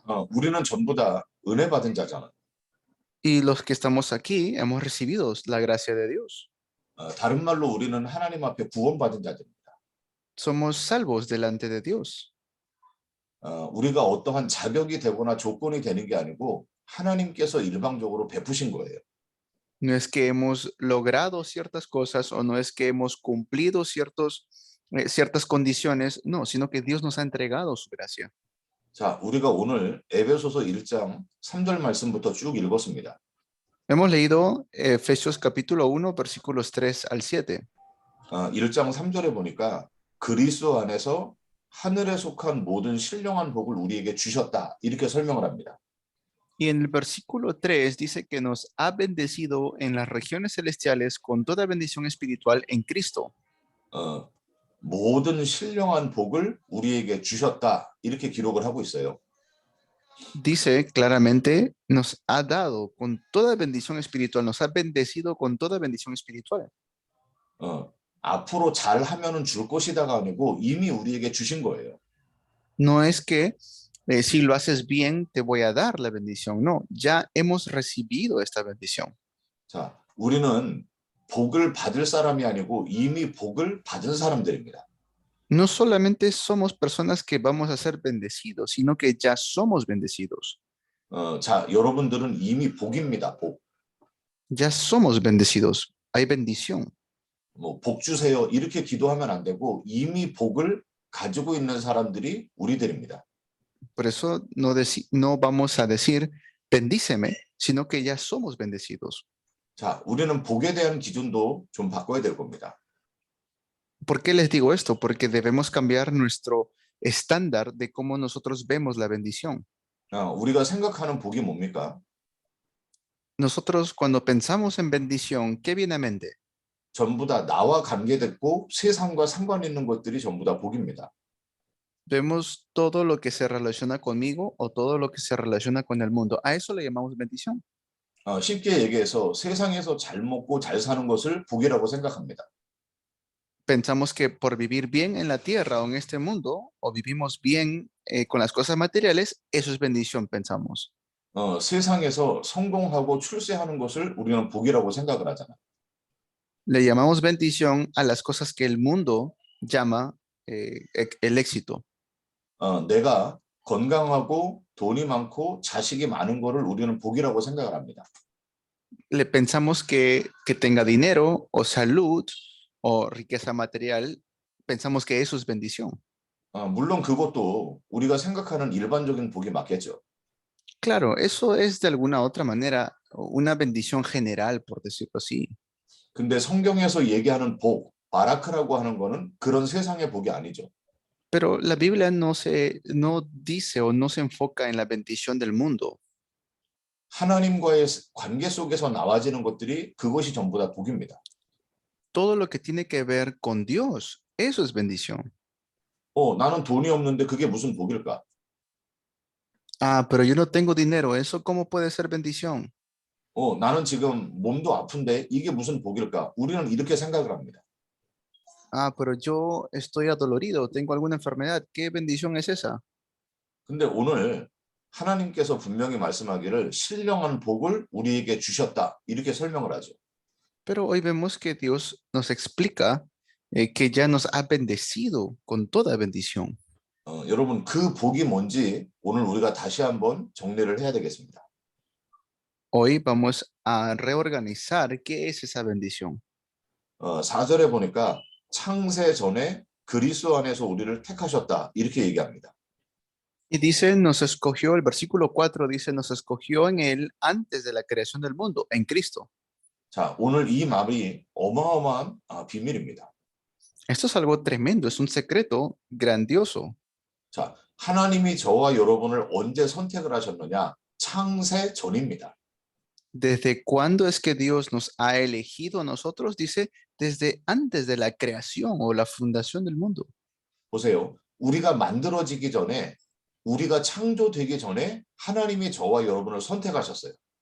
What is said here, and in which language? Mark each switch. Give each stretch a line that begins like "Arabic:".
Korean: 우리는 전부 다 은혜 받은 자잖아요.
Spanish: Y los que estamos aquí hemos recibido la gracia de Dios.
Korean: 다른 말로 우리는 하나님 앞에 구원받은 자들입니다.
Spanish: Somos salvos delante de Dios.
Korean: 우리가 어떠한 자격이 되거나 조건이 되는 게 아니고 하나님께서 일방적으로 베푸신 거예요.
Spanish: No es que hemos logrado ciertas cosas o no es que hemos cumplido ciertas condiciones, no, sino que Dios nos ha entregado su gracia.
Korean: 자, 우리가 오늘 에베소서 1장 3절 말씀부터 쭉 읽었습니다.
Spanish: Hemos leído Efesios capítulo 1, versículos 3 al 7.
Korean: 1장 3절에 보니까 그리스도 안에서 하늘에 속한 모든 신령한 복을 우리에게 주셨다. 이렇게 설명을 합니다.
Spanish: Y en el versículo 3 dice que nos ha bendecido en las regiones celestiales con toda bendición espiritual en Cristo.
Korean: 어, 모든 신령한 복을 우리에게 주셨다. 이렇게 기록을 하고 있어요.
Spanish: Dice claramente, nos ha dado con toda bendición espiritual, nos ha bendecido con toda bendición espiritual.
Korean: 앞으로 잘하면은 줄 것이다가 아니고 이미 우리에게 주신 거예요.
Spanish: No es que si lo haces bien, te voy a dar la bendición. No, ya hemos recibido esta bendición.
Korean: 자, 우리는 복을 받을 사람이 아니고 이미 복을 받은 사람들입니다.
Spanish: No solamente somos personas que vamos a ser bendecidos, sino que ya somos bendecidos.
Korean: 자, 여러분들은 이미 복입니다. 복.
Spanish: Ya somos bendecidos. Hay bendición.
Korean: 복 주세요. 이렇게 기도하면 안 되고 이미 복을 가지고 있는 사람들이 우리들입니다.
Spanish: Por eso no vamos a decir, bendíceme, sino que ya somos bendecidos.
Korean: 자, 우리는 복에 대한 기준도 좀 바꿔야 될 겁니다.
Spanish: ¿Por qué les digo esto? Porque debemos cambiar nuestro estándar de cómo nosotros vemos la bendición.
Korean: 우리가 생각하는 복이 뭡니까?
Spanish: Nosotros cuando pensamos en bendición, ¿qué viene a mente?
Korean: 전부 다 나와 관계됐고 세상과 상관 있는 것들이 전부 다 복입니다.
Spanish: Vemos todo lo que se relaciona conmigo o todo lo que se relaciona con el mundo. A eso le llamamos bendición.
Korean: 쉽게 얘기해서 세상에서 잘 먹고 잘 사는 것을 복이라고 생각합니다.
Spanish: Pensamos que por vivir bien en la tierra o en este mundo, o vivimos bien con las cosas materiales, eso es bendición, pensamos.
Korean: 세상에서 성공하고 출세하는 것을 우리는 복이라고 생각을 하잖아요.
Spanish: Le llamamos bendición a las cosas que el mundo llama el éxito.
Korean: 내가 건강하고 돈이 많고 자식이 많은 거를 우리는 복이라고 생각을 합니다.
Spanish: Le pensamos que tenga dinero o salud o riqueza material, pensamos que eso es bendición.
Korean: 물론 그것도 우리가 생각하는 일반적인 복이 맞겠죠.
Spanish: Claro, eso es de alguna otra manera una bendición general, por decirlo así.
Korean: 근데 성경에서 얘기하는 복, 바라크라고 하는 거는 그런 세상의 복이 아니죠.
Spanish: Pero la Biblia no dice o no se enfoca en la bendición del mundo.
Korean: 하나님과의 관계 속에서 나와지는 것들이 그것이 전부 다 복입니다.
Spanish: Todo lo que tiene que ver con Dios, eso es bendición.
Korean: 나는 돈이 없는데 그게 무슨 복일까?
Spanish: Ah, pero yo no tengo dinero, ¿eso cómo puede ser bendición?
Korean: 나는 지금 몸도 아픈데 이게 무슨 복일까? 우리는 이렇게 생각을 합니다.
Spanish: Ah, pero yo estoy adolorido, tengo alguna enfermedad, ¿qué bendición es esa?
Korean: 근데 오늘 하나님께서 분명히 말씀하기를 신령한 복을 우리에게 주셨다. 이렇게 설명을 하죠.
Spanish: Pero hoy vemos que Dios nos explica que ya nos ha bendecido con toda bendición.
Korean: 여러분 그 복이 뭔지 오늘 우리가 다시 한번 정리를 해야 되겠습니다.
Spanish: Hoy vamos a reorganizar qué es esa bendición.
Korean: 4절에 보니까 창세 전에 그리스도 안에서 우리를 택하셨다. 이렇게 얘기합니다.
Spanish: Y dice, nos escogió, el versículo 4 dice, nos escogió en él antes de la creación del mundo, en Cristo.
Korean: 자, 오늘 이 말이 어마어마한 비밀입니다.
Spanish: Esto es algo tremendo, es un secreto grandioso.
Korean: 자, 하나님이 저와 여러분을 언제 선택을 하셨느냐? 창세 전입니다.
Spanish: ¿Desde cuándo es que Dios nos ha elegido a nosotros? Dice, desde antes de la creación o la fundación del mundo.
Korean: 보세요. 우리가 만들어지기 전에, 우리가 창조되기 전에 하나님이 저와 여러분을 선택하셨어요.